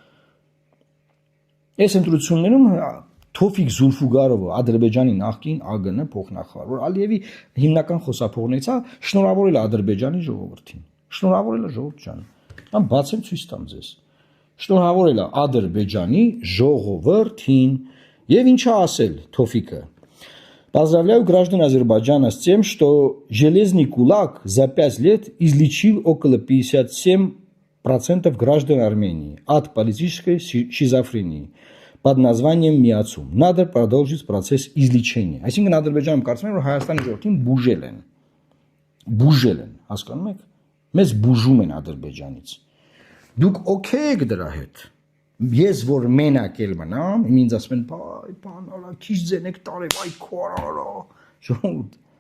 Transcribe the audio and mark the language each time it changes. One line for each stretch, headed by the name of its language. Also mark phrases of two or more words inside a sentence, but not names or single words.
Armenian: Այս ընտրություններում Թոֆիկ Զուլֆուգարովը, Ադրբեջանի նախկին ԱԳՆ փոխնախարար, որ Ալիևի հիմնական խոսափողներից է, շնորհավորել է Ադրբեջանի ժողովրդին։ Շնորհավորել է ժողովուրդ ջան։ Ամ բացեմ ցույց տամ ձեզ։ Շնորհավորել է Ադրբեջանի ժողովրդին եւ ինչա ասել Թոֆիկը։
Russian: Поздравляю граждан Азербайджана с тем, что железный кулак за 5 лет излечил около 57% граждан Армении от политической шизофрении под названием Միացում։ Надо продолжить процесс излечения։
Armenian: Այսինքն Ադրբեջանում կարծում եմ, որ Հայաստանի ժողովրդին բուժել են, հասկանում եք։ Մեզ բուժում են Ադրբեջանից։ Դուք օքեյ եք դրա հետ։ Ես որ մենակ էլ մնամ, ինձ ասում են, բայ, բան արա, քիչ ձենեք տարև, այ քոարարա։ Ժողովուրդ։